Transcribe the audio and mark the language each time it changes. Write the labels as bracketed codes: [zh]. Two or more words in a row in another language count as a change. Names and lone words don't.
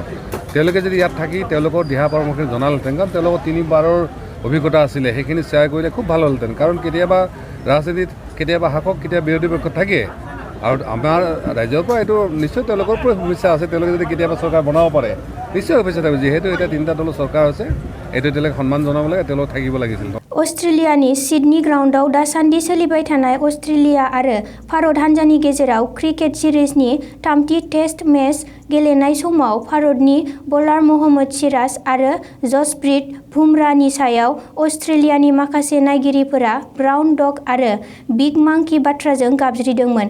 [as] তেওঁলোকে যদি ইয়াত থাকি তেওঁলোকৰ দিহা পৰামৰ্শ জনালেহেঁতেন, কাৰণ তেওঁলোকৰ 3বাৰৰ অভিজ্ঞতা আছিলে, সেইখিনি শ্বেয়াৰ কৰিলে খুব ভাল হ'লহেঁতেন। কাৰণ কেতিয়াবা ৰাজনীতিত কেতিয়াবা শাসক কেতিয়াবা বিৰোধী পক্ষত থাকে, আৰু আমাৰ ৰাজ্যৰ পৰা এইটো নিশ্চয় তেওঁলোকৰ পৰা সমস্যা আছে তেওঁলোকে যদি কেতিয়াবা চৰকাৰ বনাব পাৰে নিশ্চয় সমস্যা থাকিব যিহেতু এতিয়া 3টা দলৰ চৰকাৰ আছে এইটো তেওঁলোকে সন্মান জনাব লাগে তেওঁলোক থাকিব লাগিছিল [brx] अस्ट्रेलियानि सिडनी ग्राउन्डआव दासान्दि सोलिबाय थानाय अस्ट्रेलिया आरो भारत हान्जानि गेजेराव [en] cricket series [brx] 3थि [en] test match [brx] गेलेनाय समाव भारतनि बलार महम्मद सिराज आरो जसप्रीत बुमराहनि सायाव अस्ट्रेलियानि माखासे नायगिरिफोरा [en] brown dog [brx] आरो [en] big monkey [brx] बाथ्राजों गाबज्रिदोंमोन।